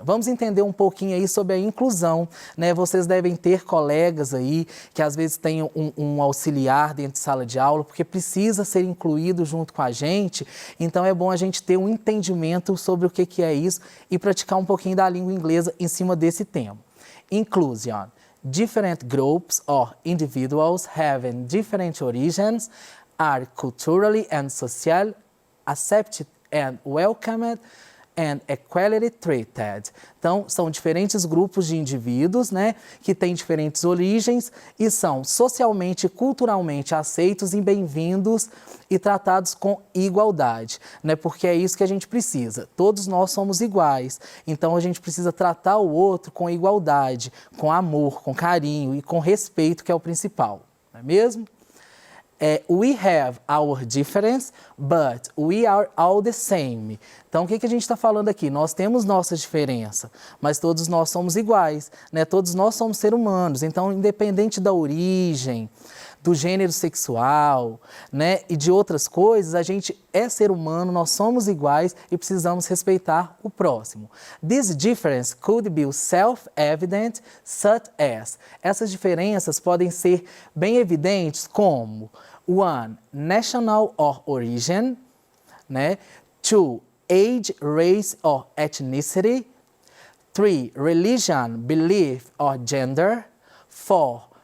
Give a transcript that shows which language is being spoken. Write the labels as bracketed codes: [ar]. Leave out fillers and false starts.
[pt] Vamos entender um pouquinho aí sobre a inclusão, né? Vocês devem ter colegas aí que às vezes têm um auxiliar dentro de sala de aula, porque precisa ser incluído junto com a gente, então é bom a gente ter um entendimento sobre o que é isso e praticar um pouquinho da língua inglesa em cima desse tema. [en] Inclusion. Different groups or individuals having different origins are culturally and socially accepted and welcomed and equally treated. [pt] Então, são diferentes grupos de indivíduos, né, que têm diferentes origens e são socialmente e culturalmente aceitos e bem-vindos e tratados com igualdade, né, porque é isso que a gente precisa. Todos nós somos iguais, então a gente precisa tratar o outro com igualdade, com amor, com carinho e com respeito, que é o principal, não é mesmo? [en] We have our difference, but we are all the same. [pt] Então, o que a gente está falando aqui? Nós temos nossa diferença, mas todos nós somos iguais, né? Todos nós somos seres humanos. Então, independente da origem, do gênero sexual, né, e de outras coisas, a gente é ser humano, nós somos iguais e precisamos respeitar o próximo. [en] This difference could be self-evident, such as. [pt] Essas diferenças podem ser bem evidentes como 1. [en] National or origin, né? 2. Age, race or ethnicity. 3. Religion, belief or gender. 4.